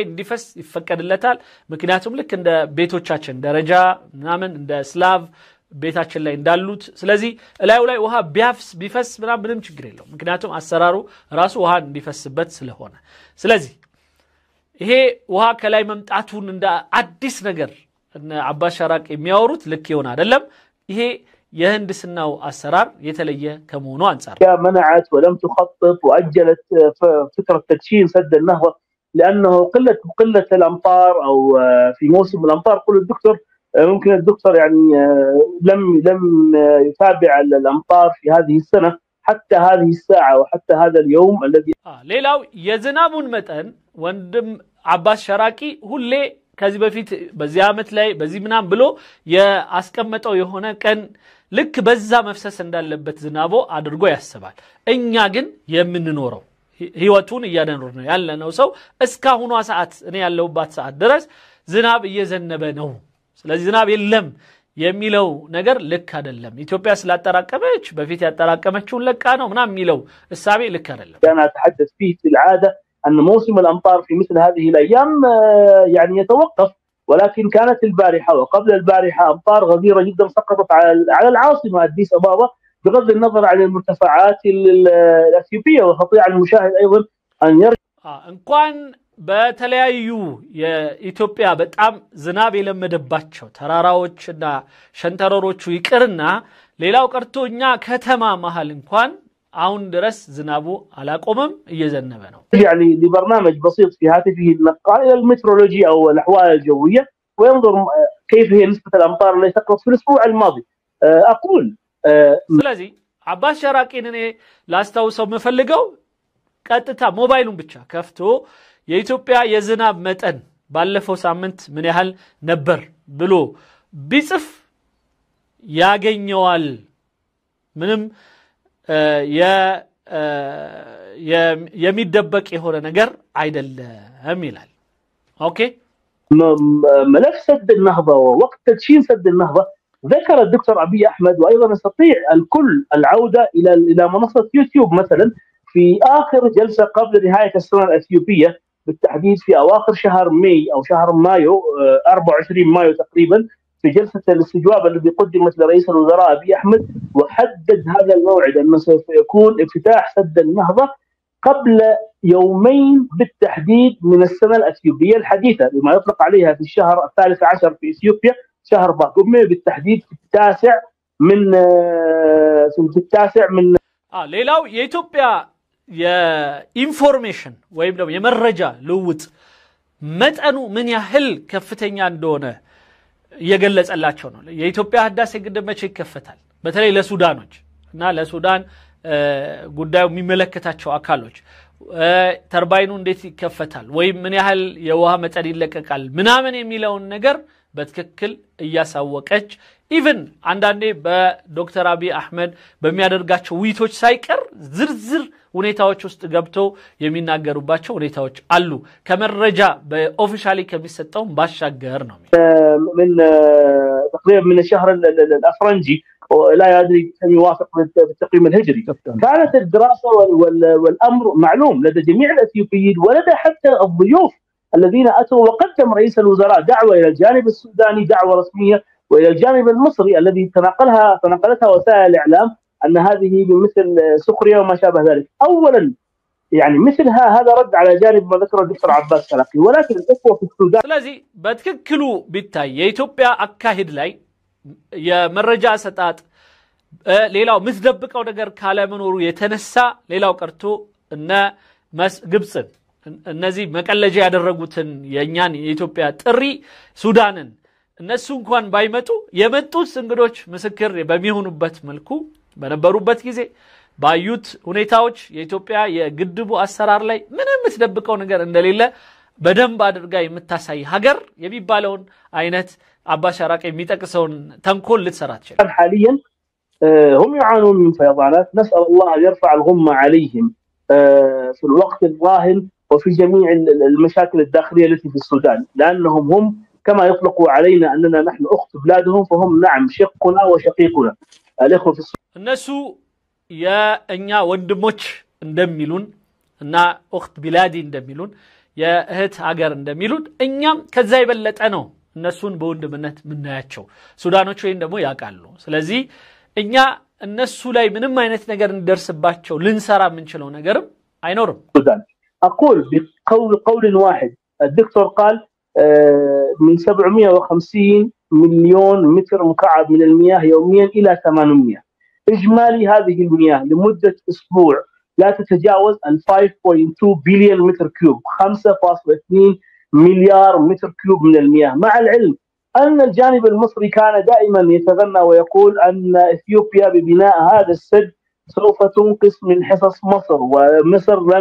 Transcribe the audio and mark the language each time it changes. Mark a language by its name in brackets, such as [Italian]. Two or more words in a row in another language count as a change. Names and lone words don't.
[Amharic] እንዲፈስ ይፈቀድለታል። ምክንያቱም ልክ እንደ ቤቶቻችን ደረጃ ምናምን እንደ ስላቭ ቤታችን ላይ እንዳሉት ስለዚህ ላዩ ላይ ውሃ ቢፈስ ምንም ችግር የለውም። ምክንያቱም አሰራሩ ራሱ ውሃ እንዲፈስበት ስለሆነ። ስለዚህ ይሄ ውሃ ከላይ መምጣቱን እንደ አዲስ ነገር እና አባስ ሸራቅ የሚያወሩት ልክ ይሆን አይደለም። ይሄ የህንድስናው አሰራር የተለየ ከመሆኑ አንፃር [Arabic] منعت ولم تخطط وأجلت فكرة تدشين سد النهضة لأنه قلة الأمطار أو في موسم الأمطار. قل الدكتور ممكن الدكتور يعني لم يتابع الأمطار في هذه السنة حتى هذه الساعة وحتى هذا اليوم الذي [Amharic] ሌላው የዝናቡን መጠን ወንድም አባስ ሸራቂ ሁሌ ከዚህ በፊት በዚህ አመት ላይ በዚህ ምናም ብሎ ያስቀመጠው የሆነ ቀን ልክ በዛ መፍሰስ እንዳለበት ዝናቦ አድርጎ ያስባል። እኛ ግን የምንኖረው ህይወቱን እያደረግን ነው ያለነው ሰው እስካሁኗ ሰዓት እኔ ያለውባት ሰዓት ድረስ ዝናብ እየዘነበ ነው። ስለዚህ ዝናብ የለም የሚለው ነገር ልክ አይደለም። ኢትዮጵያ ስላጠራቀመች በፊት ያጠራቀመችውን ለቃ ነው ምናም የሚለው እሳቤ ልክ አይደለም። [Arabic] انا اتحدث فيه في العاده أن موسم الأمطار في مثل هذه الأيام يعني يتوقف ولكن كانت البارحة وقبل البارحة أمطار غزيرة جدا سقطت على العاصمة أديس أبابا بغض النظر عن المرتفعات الأثيوبية. ويستطيع المشاهد أيضا أن يرى [Amharic] እንኳን በተለያዩ የኢትዮጵያ በጣም ዝናብ የለመደባቸው ተራራዎችና ሸንተረሮቹ ይቅርና ሌላው ቀርቶኛ ከተማ መሃል እንኳን አሁን ድረስ ዝናቡ አላቆመም እየዘነበ ነው። [Arabic] يعني لبرنامج بسيط في هاتفه النقال الى المترولوجيا او الاحوال الجويه وينظر كيف هي نسبه الامطار التي سقطت في الاسبوع الماضي. اقول [Amharic] ስለዚህ አባስ ሸራቂን እኔ ላስታውሰው መፈልገው ቀጥታ ሞባይሉን ብቻ ከፍቶ የኢትዮጵያ የዝናብ መጠን ባለፈው ሳምንት ምን ያህል ነበር ብሎ ቢጽፍ ያገኘዋል። ምንም የሚደበቅ የሆነ ነገር አይደለም ይላል። ኦኬ [Arabic] ملف سد النهضه ووقت تدشين سد النهضه ذكر الدكتور أبي أحمد وأيضا يستطيع الكل العودة إلى منصة يوتيوب مثلا في آخر جلسة قبل نهاية السنة الأثيوبية بالتحديد في أواخر شهر ماي أو شهر مايو 24 مايو تقريبا في جلسة الاستجواب الذي قدمت لرئيس الوزراء أبي أحمد وحدد هذا الموعد أنه سوف يكون افتتاح سد النهضة قبل يومين بالتحديد من السنة الأثيوبية الحديثة بما يطلق عليها في الشهر 13 في إثيوبيا شهر باكومي بالتحديد في التاسع من [Amharic] ሌላው የኢትዮጵያ የኢንፎርሜሽን ወይም ደግሞ የመረጃ ልውውጥ መጠኑ ምን ያህል ከፍተኛ እንደሆነ እየገለጸላቸው ነው። የኢትዮጵያ ህዳሴ ግድብ መቼ ይከፈታል? በተለይ ለሱዳኖች እና ለሱዳን ጉዳዩ የሚመለከታቸው አካሎች ተርባይኑ እንዴት ይከፈታል ወይም ምን ያህል የውሃ መጠን ይለቀቃል ምናምን የሚለውን ነገር በትክክል እያሳወቀች ኢቭን አንዳንዴ በዶክተር አብይ አህመድ በሚያደርጋቸው ውይይቶች ሳይቀር ዝርዝር ሁኔታዎች ውስጥ ገብተው የሚናገሩባቸው ሁኔታዎች አሉ። ከመረጃ በኦፊሻሊ ከሚሰጠው ባሻገር ነው። [Arabic] من تقريبا من الشهر الافرنجي لا يدري كم يوافق بالتقويم الهجري. كانت الدراسه والامر معلوم لدى جميع الاثيوبيين ولدى حتى الضيوف الذين اتوا وقدم رئيس الوزراء دعوه الى الجانب السوداني دعوه رسميه والى الجانب المصري الذي تناقلتها وسائل الاعلام ان هذه بمثل سخريه وما شابه ذلك. اولا يعني مثل هذا رد على جانب ما ذكره الدكتور عباس شراقي ولكن الاخوه في السودان [Amharic] ስለዚህ በትክክሉ ቢታይ የኢትዮጵያ አካሄድ ላይ የመረጃ ሰጣጥ ሌላው ምትደብቀው ነገር ካለ መኖሩ የተነሳ ሌላው ቀርቶ እነ ግብጽን እነዚህ መቀለጃ ያደረጉትን የኛን የኢትዮጵያ ጥሪ ሱዳንን እነሱ እንኳን ባይመጡ የመጡት እንግዶች ምስክር በሚሆኑበት መልኩ በነበሩበት ጊዜ ባዩት ሁኔታዎች የኢትዮጵያ የግድቡ አሰራር ላይ ምንም ምትደብቀው ነገር እንደሌለ በደንብ አድርጋ የምታሳይ ሀገር የሚባለውን አይነት አባስ ሸራቂ የሚጠቅሰውን ተንኮል ልትሰራ ትችላለች። [Arabic] حاليا هم يعانون من فيضانات نسأل الله أن يرفع الغمة عليهم في الوقت الراهن وفي جميع المشاكل الداخلية التي في السودان لأنهم هم كما يطلقوا علينا أننا نحن أخت بلادهم فهم نعم شقنا وشقيقنا الإخوة في السودان [Amharic] እነሱ የእኛ ወንድሞች እንደሚሉን እና [Arabic] أخت بلادي [Amharic] እንደሚሉን የእህት ሀገር እንደሚሉን እኛም ከዛ ይበለጠ ነው እነሱን በወንድምነት ምናያቸው ሱዳኖች ወይን ደግሞ ያቃሉ። ስለዚህ እኛ እነሱ ላይ ምንም አይነት ነገር እንደርስባቸው ልንሰራ ምንችለው ነገርም አይኖርም። [Arabic] أقول بقول واحد الدكتور قال من 750 مليون متر مكعب من المياه يوميا إلى 800 إجمالي هذه المياه لمدة أسبوع لا تتجاوز 5.2 بليون متر كيوب 5.2 مليار متر كيوب من المياه مع العلم أن الجانب المصري كان دائما يتغنى ويقول أن إثيوبيا ببناء هذا السد سوف تنقص من حصص مصر ومصر لم